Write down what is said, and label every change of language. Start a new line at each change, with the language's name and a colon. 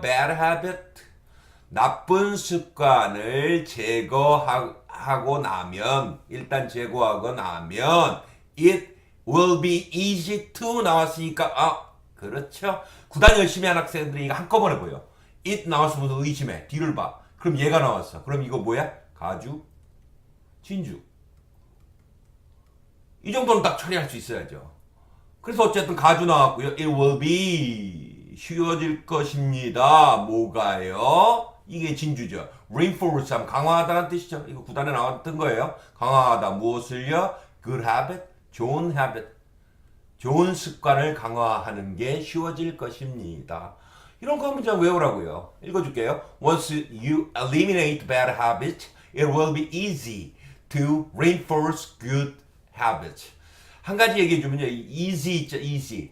Korean: bad habit 나쁜 습관을 제거하고 나면 일단 제거하고 나면
English: it will be easy to
Korean: 나왔으니까 그렇죠. 구단 열심히 한 학생들이 이거 한꺼번에 보여. it 나왔으면 의심해. 뒤를 봐. 그럼 얘가 나왔어. 그럼 이거 뭐야? 가주, 진주. 이 정도는 딱 처리할 수 있어야죠. 그래서 어쨌든 가주 나왔고요.
English: It will be
Korean: 쉬워질 것입니다. 뭐가요? 이게 진주죠. Reinforce 하면 강화하다는 뜻이죠. 이거 구단에 나왔던 거예요. 강화하다 무엇을요?
English: Good habit, 좋은 habit.
Korean: 좋은 습관을 강화하는 게 쉬워질 것입니다. 이런 거 문장 외우라고요. 읽어줄게요.
English: Once you eliminate bad habits, it will be easy to reinforce good habits.
Korean: 한 가지 얘기해주면요.
English: easy 있죠. easy.